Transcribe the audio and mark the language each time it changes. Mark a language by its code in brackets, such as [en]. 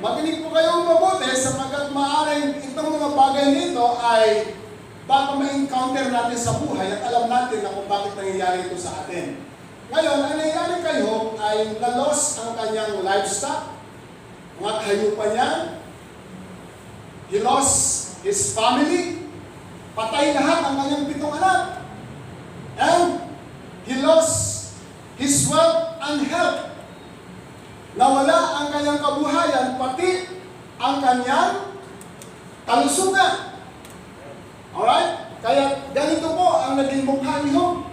[tl] Makinig po kayong mabuti sapagkat maaaring itong mga bagay nito ay baka ma-encounter natin sa buhay at alam natin na kung bakit nangyayari ito sa atin. Ngayon, ang nangyayari kay Job ay na-loss ang kanyang livestock, mga hayupan niya. [en] He lost his family. [tl] Patay lahat ang kanyang 7 anak. [en] And he lost his wealth and health. [tl] Nawala ang kanyang kabuhayan, pati ang kanyang kalusugan. Alright? Kaya ganito po ang naging mukha ni Job.